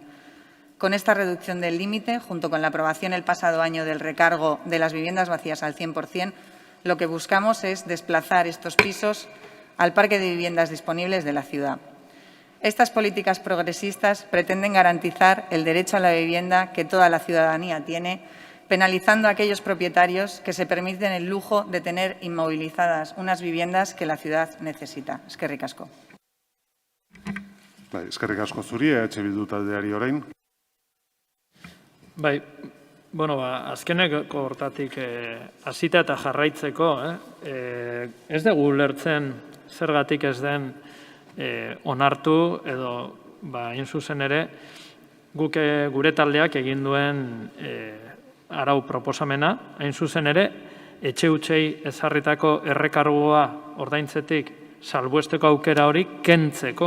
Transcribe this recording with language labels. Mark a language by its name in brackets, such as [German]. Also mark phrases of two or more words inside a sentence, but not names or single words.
[Spanish] Con esta reducción del límite, junto con la aprobación el pasado año del recargo de las viviendas vacías al 100%, lo que buscamos es desplazar estos pisos al parque de viviendas disponibles de la ciudad. Estas políticas progresistas pretenden garantizar el derecho a la vivienda que toda la ciudadanía tiene, penalizando a aquellos propietarios que se permiten el lujo de tener inmovilizadas unas viviendas que la ciudad necesita. [Basque] Eskerrik asko. Eskerrik asko zuri, Bildu taldeari orain. Bai, bueno, azkeneko hortatik hasita eta jarraitzeko, ez dugu ulertzen zergatik ez den onartu edo hain zuzen ere guk gure taldeak egin duen arau proposamena, hain zuzen ere, etxe hutsei ezarritako errekargua ordaintzetik salbuesteko aukera hori kentzeko.